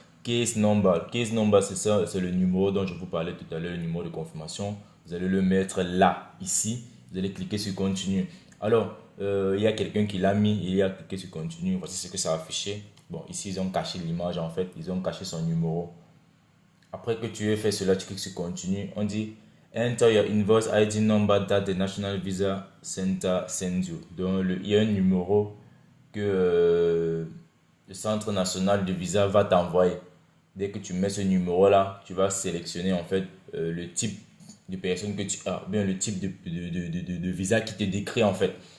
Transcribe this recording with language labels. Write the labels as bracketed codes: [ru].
[fr] Case number, case number c'est ça, c'est le numéro dont je vous parlais tout à l'heure, le numéro de confirmation. Vous allez le mettre là, ici. Vous allez cliquer sur continue. Alors, il y a quelqu'un qui l'a mis, il y a cliqué sur continue. Voici ce que ça a affiché. Bon, ici ils ont caché l'image en fait, ils ont caché son numéro. Après que tu aies fait cela, tu cliques sur continue. On dit [en] enter your invoice ID number that the National Visa Center sends you. [fr] Donc, il y a un numéro que le Centre National de Visa va t'envoyer. Dès que tu mets ce numéro-là, tu vas sélectionner en fait le type de personne que tu as, bien le type de visa qui te décrit en fait.